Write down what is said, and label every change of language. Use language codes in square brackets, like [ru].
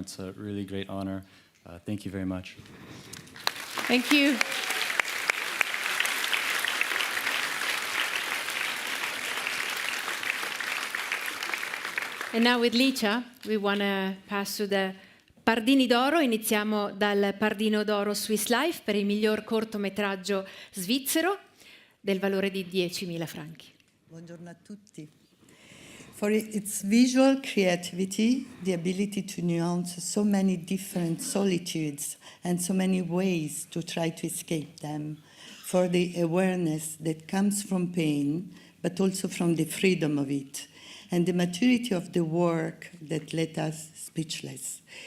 [en] It's a really great honor. Thank you very much. Thank you. And now with Licia, we want to pass to the Pardini d'Oro. [it] Iniziamo dal Pardino d'Oro Swiss Life per il miglior cortometraggio svizzero del valore di 10.000 franchi. Buongiorno a tutti. [en] For its visual creativity, the ability to nuance so many different solitudes and so many ways to try to escape them, for the awareness that comes from pain, but also from the freedom of it, and the maturity of the work that left us speechless.